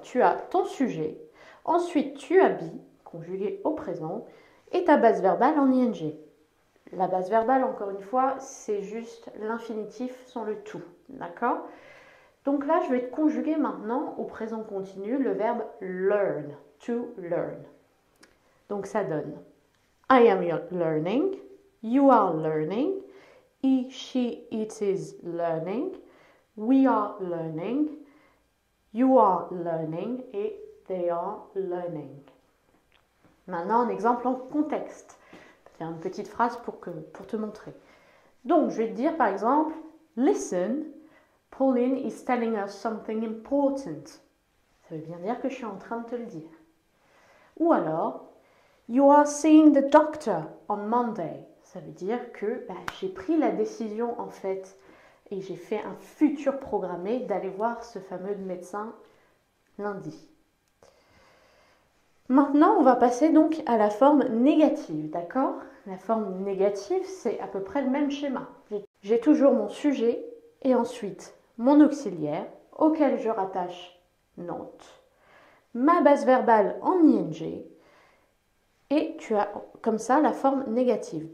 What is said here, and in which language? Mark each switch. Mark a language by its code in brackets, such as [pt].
[fr] Tu as ton sujet, ensuite tu as be, conjugué au présent, et ta base verbale en ing. La base verbale, encore une fois, c'est juste l'infinitif sans le tout, d'accord? Donc là, je vais te conjuguer maintenant au présent continu le verbe learn, to learn. Donc ça donne [en] I am learning, you are learning, he, she, it is learning, we are learning, you are learning et they are learning. [fr] Maintenant, un exemple en contexte. Je vais faire une petite phrase pour te montrer. Donc, je vais te dire par exemple, [en] listen, Pauline is telling us something important. [fr] Ça veut bien dire que je suis en train de te le dire. Ou alors, [en] you are seeing the doctor on Monday. [fr] Ça veut dire que j'ai pris la décision en fait et j'ai fait un futur programmé d'aller voir ce fameux médecin lundi. Maintenant, on va passer donc à la forme négative, d'accord? La forme négative, c'est à peu près le même schéma. J'ai toujours mon sujet et ensuite mon auxiliaire auquel je rattache not, ma base verbale en ing et tu as comme ça la forme négative.